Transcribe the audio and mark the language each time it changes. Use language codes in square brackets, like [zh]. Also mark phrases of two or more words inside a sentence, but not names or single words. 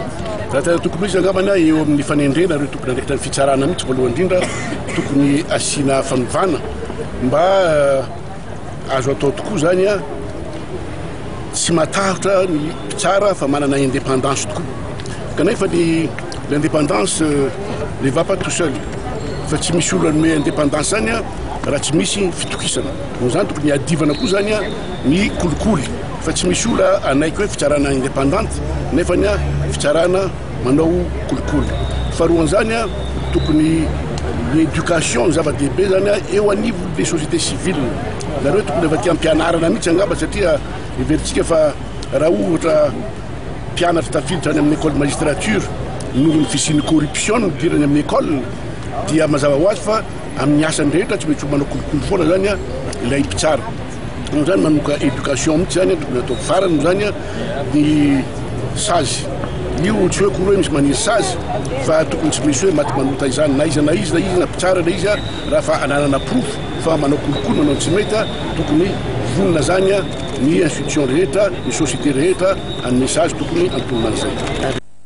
[mg] Raha tena tokony izy angambana eo amin'ny fanendrena reo tokony andraikitra ny fitsarana mihitsy voalohany indrindra tokony asiana fanovana mba azo atao tokoa zany tsy matahotra ny mpitsara fa manana indépendance tokoa kanefa [fr] l'indépendance ne va pas tout seul [mg] fa tsy misy olona nome indépendance zany raha tsy misy fitokisana no zany tokony adivana koa zany ny kolikoly fa tsy misy ola anaiky hoe fitsarana indépendante nefany fitsarana manao kolikoly faharoany zany tokony l'éducation zava-dehibe zany eo anivo [fr] des sociétés civiles [mg] nareo tokony efa tia ampianarana mihitsy angamba satria everitsika fa raha ohatra mpianatra tafiditra any amin'ny [fr] école magistrature [mg] noho ny fisian'ny corruption dirany amin'ny école dia mazava ho azy fa amin'ny asany rehetra tsy mety manao kolokolo foana zany ilay mpitsara no zany manoka éducation mihitsy zany tokony atao farany zany ny sazy io tsy hoe koa hoe misy maniry sazy fa tokony tsy misy hoe maty manota izany na izy na mpitsara na izy raha fa ananana proof fa manao kolokolo manao tsy mety tokony vonona zany ny institution rehetra ny société rehetra amin'ny message tokony antonona an'izay.